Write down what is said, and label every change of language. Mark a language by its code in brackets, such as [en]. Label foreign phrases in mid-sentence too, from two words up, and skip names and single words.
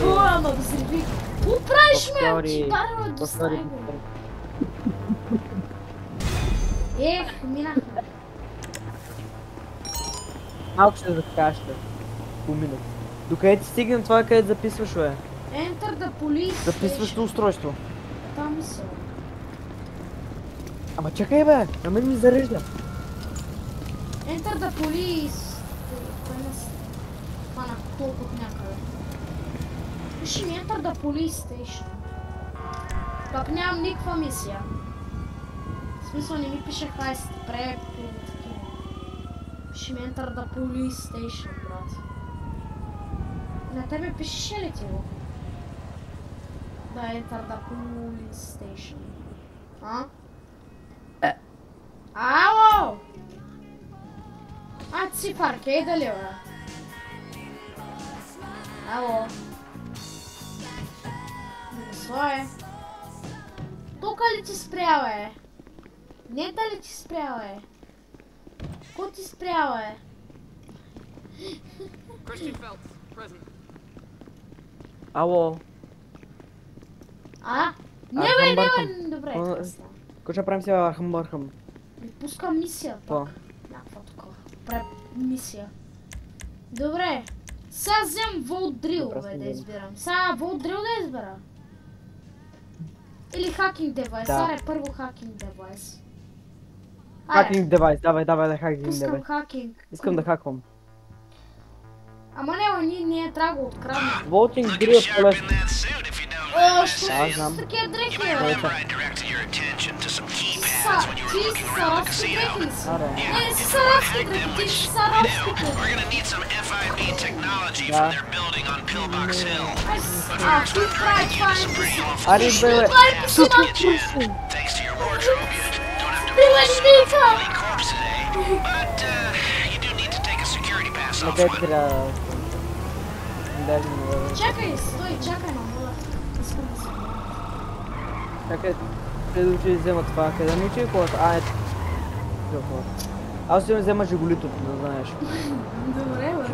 [bg] О, ама взриви. Какво правиш, ме? Шофьори. Ти барва до стайга. Минахме. Малко ще закашля. Поминах. Докъде ти стигнем това, къде записваш, бе? [en] Enter the police. [bg] Записващото устройство. Там са. Ама чакай, бе, на мен ми зарежда. [en] Enter the police. [bg] Кой не се хвана толкова от някъде. Пиши ми [en] Enter the police station. [bg] Пак нямам никаква мисия. В смисъл не ми пише хайст, проект или такива. Пиши ми [en] Enter the police station, [bg] брат. На тебе пишеш ли ти го? Да, [en] Enter the police station. [bg] А? Ало! А, ти си в аркейда ли, бе? Ало? Слое? Тука ли ти спря, бе? Нета ли ти спря, бе? Ко ти спря, бе? [en] Christian Phelps, present. [bg] Ало. А? Не, Архам бе, не, Бърхам. бе, добре. О, късно. Какво ще правим сега, Архам? Ми пускам мисия Какво? пак. Някаква такова. Пред мисия. Добре. Сега взем Volt Drill, Добре, бе, съм да взел. избирам. Сега Volt Drill да избера. Или Hacking Device. Да. Аре, първо Hacking Device. Аре, Хакинг девайс, давай да хакинг пускам девайс. Hacking. Искам да хаквам. Ама не, ние трябва да го откраднем. Волтинг [en] Look [bg] дрил е [en] sharp [bg] по-лесно. [en] in that suit if you don't mind [bg] О, [en] my [bg] що [en] saying. [bg] са такива дрехи, [en] You might [bg] бе? [en] remember I directed your attention to some keypads [bg] Са, [en] when you were [bg] ти [en] looking [bg] са [en] around the [bg] арабски дрехи [en] casino. [bg] ли са? Аре. Не, си [en] If [bg] са [en] you want to [bg] арабски [en] hack them, [bg] дрехи, ти [en] which [bg] си са [en] you do, [bg] арабски дрехи. [en] we're gonna need some FIB technology Yeah. from their building on Pillbox Hill. [bg] Ти прави това [en] Some [bg] е [en] pretty awful [bg] Аре, [en] shit. [bg] бе, Това е [en] Yeah, [bg] писана. [en] to get you in. Thanks to your wardrobe, you don't have to [bg] Била [en] really [bg] линейка. [en] really corpse today. But you do need to take a security pass [bg] На [en] off [bg] къде [en] one. [bg] трябва... Даже не... Чакай, стой, чакай на мола. Искам да се върна. Чакай, те да учи да взема това. Къде не учи колата? Ето. Аз ще взема Жигулито, да знаеш. Добре, бе.